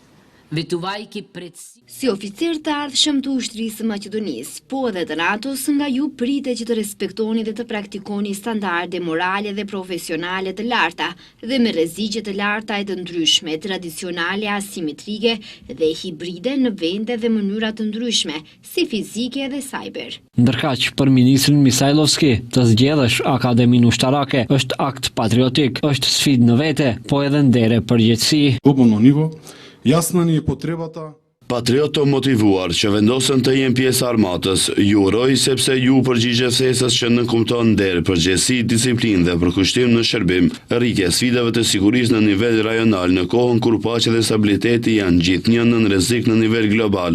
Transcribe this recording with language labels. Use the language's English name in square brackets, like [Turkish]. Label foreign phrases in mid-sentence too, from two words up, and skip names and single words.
[Albanian] Si oficir të ardhshëm të ushtrisë së Maqedonisë, po edhe të NATO-s, nga ju pritet që të respektoni dhe të praktikoni standarde morale dhe profesionale të larta dhe me rreziqe të larta e të ndryshme, tradicionale, asimetrike dhe hibride në vende dhe mënyra të ndryshme, si fizike dhe cyber. Ndërkaq, për ministrin Misajlovski, të zgjedhësh Akademinë Ushtarake është akt patriotik, është sfidë në vete, po edhe ndere përgjegjësi. [Macedonian] Глобално ниво, jasna ни е потребата. [Albanian] Patrioto motivuar që vendosën të jenë pjesë armatës, ju uroj sepse ju përgjigjet thesës që nënkumton nder, përgjegjësi, disiplinë dhe përkushtim në shërbim, rritje sfidave të sigurisë në nivel rajonal në kohën kur paqja dhe stabiliteti janë gjithnjë në rrezik në nivel global.